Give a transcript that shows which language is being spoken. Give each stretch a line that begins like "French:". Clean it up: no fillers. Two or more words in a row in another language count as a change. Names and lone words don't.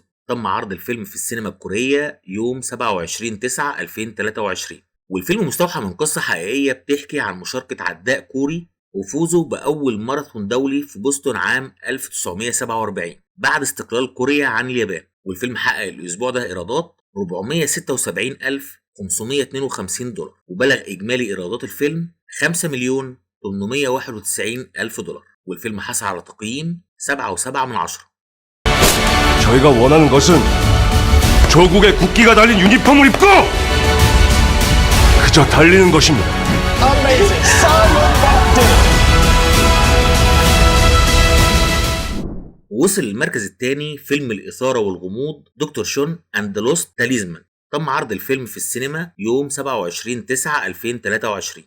Arabic: تم عرض الفيلم في السينما الكورية يوم 27/9/2023، والفيلم مستوحى من قصة حقيقية بتحكي عن مشاركة عداء كوري وفوزه بأول ماراثون دولي في بوسطن عام 1947 بعد استقلال كوريا عن اليابان. والفيلم حقق الأسبوع ده إيرادات 476,552 دولار، وبلغ إجمالي إيرادات الفيلم 5,891,000 دولار. والفيلم حصل على تقييم 7.7/10.
Korean: 저희가 원하는 것은 조국의 국기가 달린 유니폼을 입고 그저 달리는 것입니다.
Arabic: ووصل للمركز الثاني فيلم الإثارة والغموض دكتور شون اند لوست تاليزمان. تم عرض الفيلم في السينما يوم 27/9/2023.